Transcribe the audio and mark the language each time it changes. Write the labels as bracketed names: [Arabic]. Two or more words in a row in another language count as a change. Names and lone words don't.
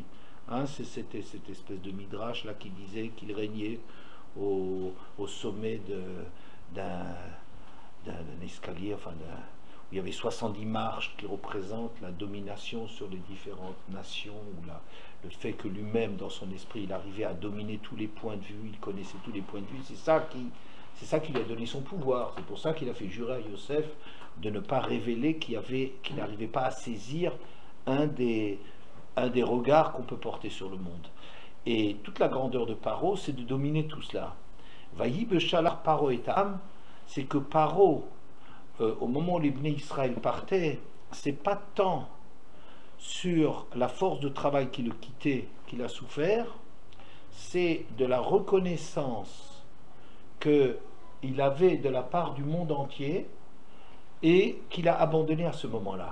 [French] Hein, c'était cette espèce de midrash là qui disait qu'il régnait au sommet d'un escalier, enfin où il y avait 70 marches qui représentent la domination sur les différentes nations, ou le fait que lui-même, dans son esprit, il arrivait à dominer tous les points de vue, il connaissait tous les points de vue. C'est ça qui lui a donné son pouvoir. C'est pour ça qu'il a fait jurer à Yosef de ne pas révéler qu'il n'arrivait pas à saisir un des regards qu'on peut porter sur le monde. Et toute la grandeur de Paro, c'est de dominer tout cela. [Hebrew] ויהי בשלח פרעה את העם, [French] c'est que Paro, au moment où les [Hebrew] בני ישראל [French] partaient, c'est pas tant sur la force de travail qui le quittait qu'il a souffert, c'est de la reconnaissance qu'il avait de la part du monde entier et qu'il a abandonné à ce moment-là.